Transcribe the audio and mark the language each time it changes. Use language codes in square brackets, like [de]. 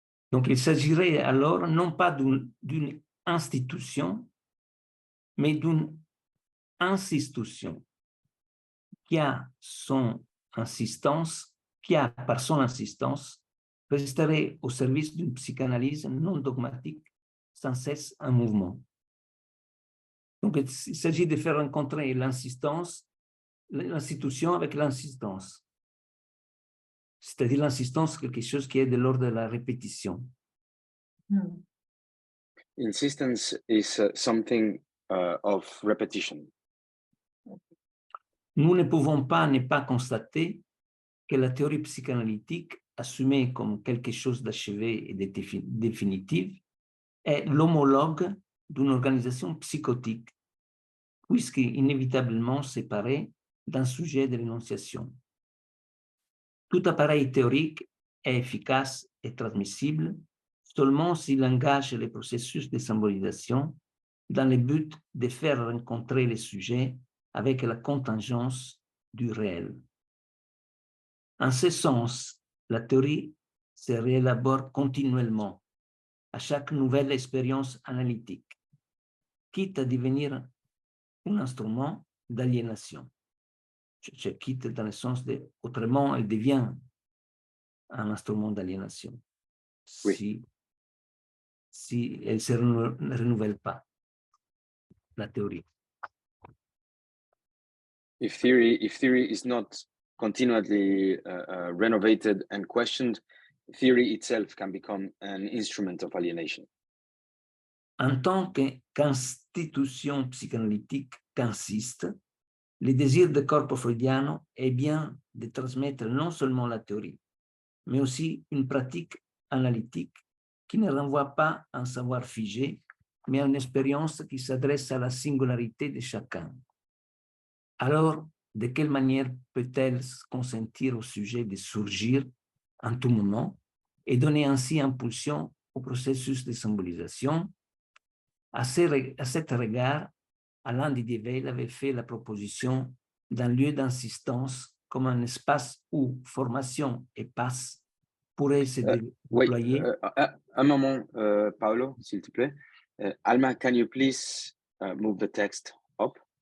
[fr] Donc, il s'agirait alors non pas d'une institution, mais d'une institution qui a son insistance, qui a par son insistance resterait au service d'une psychanalyse non dogmatique, sans cesse en mouvement. Donc, il s'agit de faire rencontrer l'insistance, l'institution avec l'insistance. C'est-à-dire l'insistance, quelque chose qui est de l'ordre de la répétition. [en] Insistence is something of repetition. [fr] Nous ne pouvons pas ne pas constater que la théorie psychanalytique, assumée comme quelque chose d'achevé et de définitif, est l'homologue d'une organisation psychotique, puisqu'inévitablement séparée d'un sujet de l'énonciation. Tout appareil théorique est efficace et transmissible seulement s'il engage les processus de symbolisation dans le but de faire rencontrer les sujets avec la contingence du réel. En ce sens, la théorie se réélabore continuellement à chaque nouvelle expérience analytique, quitte à devenir un instrument d'aliénation. Je quitte dans le sens de, autrement, elle devient un instrument d'aliénation. Oui. Si elle ne se renouvelle pas, la théorie. [en] If theory is not continually renovated and questioned, theory itself can become an instrument of alienation. [fr] En tant qu'institution psychanalytique qu'insiste, le désir de corpo freudiano est bien de transmettre non seulement la théorie, mais aussi une pratique analytique qui ne renvoie pas à un savoir figé, mais à une expérience qui s'adresse à la singularité de chacun. Alors, de quelle manière peut-elle consentir au sujet de surgir en tout moment et donner ainsi impulsion au processus de symbolisation? À cet regard, Alain Didier avait fait la proposition d'un lieu d'insistance comme un espace où formation et passe pourraient se déployer. Un moment, Paolo, s'il te plaît. [en] Alma, can you please move the text up?